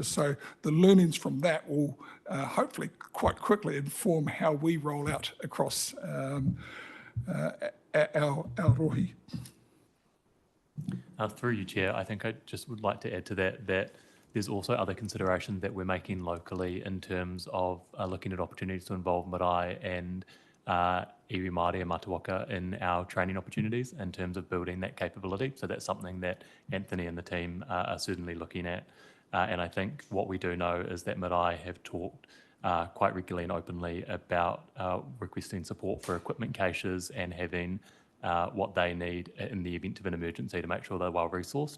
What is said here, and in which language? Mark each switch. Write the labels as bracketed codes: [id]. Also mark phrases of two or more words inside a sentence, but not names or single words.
[en] So the learnings from that will hopefully quite quickly inform how we roll out across our rohi. Through you, Chair, I think I just would like to add to that there's also other considerations that we're making locally in terms of looking at opportunities to involve marae and [mi] iwi Māori [en] and Mataoka in our training opportunities in terms of building that capability. So that's something that Anthony and the team are certainly looking at. And I think what we do know is that marae have talked quite regularly and openly about requesting support for equipment caches and having what they need in the event of an emergency to make sure they're well resourced.